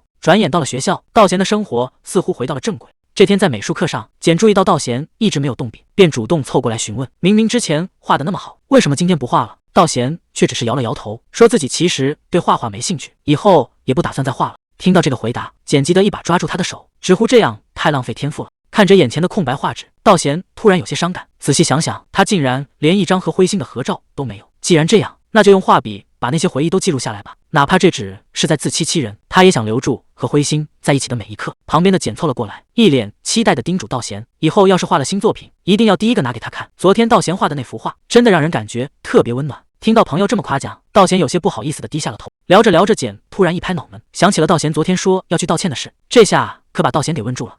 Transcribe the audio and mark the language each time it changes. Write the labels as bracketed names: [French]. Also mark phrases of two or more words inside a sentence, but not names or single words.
[Chinese] 轉眼到了學校，道賢的生活似乎回到了正軌。這天在美術課上，簡注意到道賢一直沒有動筆，便主動湊過來詢問，明明之前畫得那麼好，為什麼今天不畫了？道賢卻只是搖了搖頭，說自己其實對畫畫沒興趣，以後也不打算再畫了。聽到這個回答，簡吉德一把抓住他的手，直呼這樣太浪費天賦了。看着眼前的空白畫紙，道賢突然有些傷感。仔細想想，他竟然連一張和灰星的合照都沒有。既然這樣，那就用畫筆把那些回憶都記錄下來吧，哪怕這只是在自欺欺人，他也想留住和灰星在一起的每一刻。旁邊的簡湊了過來，一臉期待地叮囑道賢，以後要是畫了新作品，一定要第一個拿給他看。昨天道賢畫的那幅畫，真的讓人感覺特別溫暖。聽到朋友這麼誇獎，道賢有些不好意思地低下了頭。聊着聊着，簡突然一拍腦門，想起了道賢昨天說要去道歉的事，這下可把道賢給問住了。